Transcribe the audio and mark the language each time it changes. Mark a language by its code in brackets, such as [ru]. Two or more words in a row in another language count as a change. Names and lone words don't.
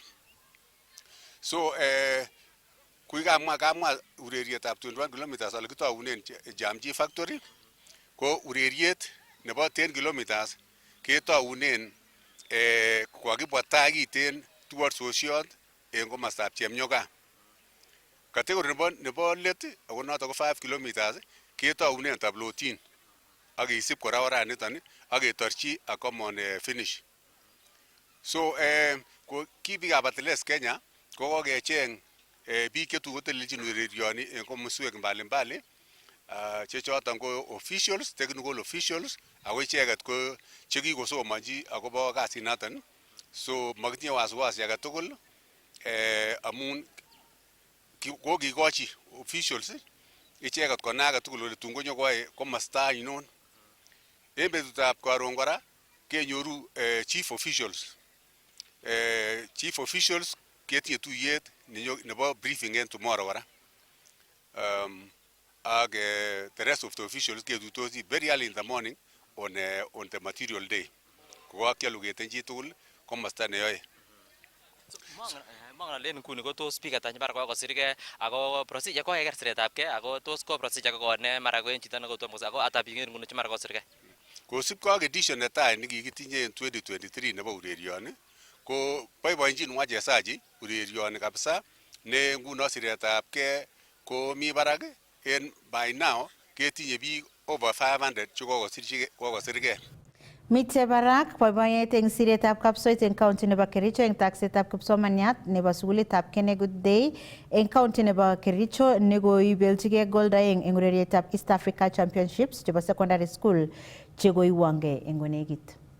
[kln] So kamwa urerietab 21 kilometers ale kitounen Jamji Factory ko ureriet nebo 10 kilometers ketounen kokakibwa tai kiten towards Sosiot en komostab Chemnyoga. Category nebo let ako noton ko 5 kilometers ketounen tablotin ak kisib kora oraniton ak ketorchi [en] a common finish. [kln] So ki biikab Athletics Kenya ko kokecheng biik chetu kotelelchin urerioni en komoswek mbalimbali che choton ko officials, [en] technical officials [kln] ako icheket ko chekikosomonji akobo kasinaton. So makitinye wasiwasi age tugul amun kokikochi officials icheket konai age tugul ole tun konyokoyoe komosta ainon. En betutab karon kora kenyoru [en] chief officials. Chief officials [kln] ketinye tuyet nebo briefing en tomorrow kora. [en] And the rest of the officials ketuitosi very early in the morning on the material day. [kln] Kokakialu keten chi tugul komosta neyoe. Mangen alen nguni ko tos biik ata mara kokosirgei ako procedure ko keker siretabgei ako tos ko procedure ko ne mara ko en chito nekotom ako ata biik nguni che mara kosirgei. Kosibkei ak edition netai nekikitinye en 2023 nebo urerioni ko boiboenjin wachezaji urerioni kabisa ne nguno siretabgei ko mi barak en [en] by now [kln] ketinye biik over 500 che kokosirgei. Mitei barak boiboiyet eng siretab kapsoit eng county nebo Kericho eng taksetab kipsomaniat nebo sukulitab Kennegood Day eng county nebo Kericho nekoibeljigei gold aeng eng urerietab East Africa Championships chebo [en] secondary school [kln] chekoiwangei eng konekit.